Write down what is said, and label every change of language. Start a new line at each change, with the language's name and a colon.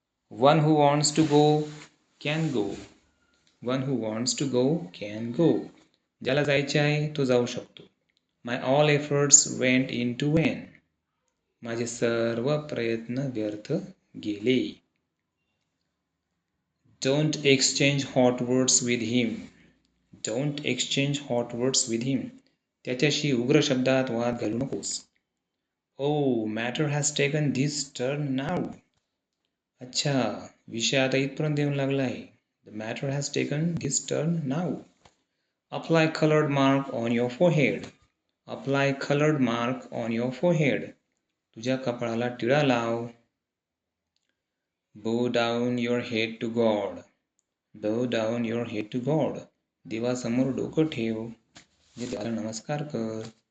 English: One who wants to go can go. One who wants to go can go.
Marathi: ज्याला जायचे आहे तो जाऊ शकतो.
English: My all efforts went in to vain.
Marathi: माझे सर्व प्रयत्न व्यर्थ गेले.
English: Don't exchange hot words with him. Don't exchange hot words with him.
Marathi: त्याच्याशी उग्र शब्दात वाद घालू नकोस.
English: Oh matter has taken this turn now.
Marathi: अच्छा, विषय आता इथपर्यंत येऊन लागला आहे.
English: The matter has taken this turn now. Apply coloured mark on your forehead. Apply coloured mark on your forehead.
Marathi: तुझ्या कपाळाला टिळा लाव.
English: Bow down your head to God. Bow down your head to God.
Marathi: देवासमोर डोकं ठेव. म्हणजे देवाला नमस्कार कर.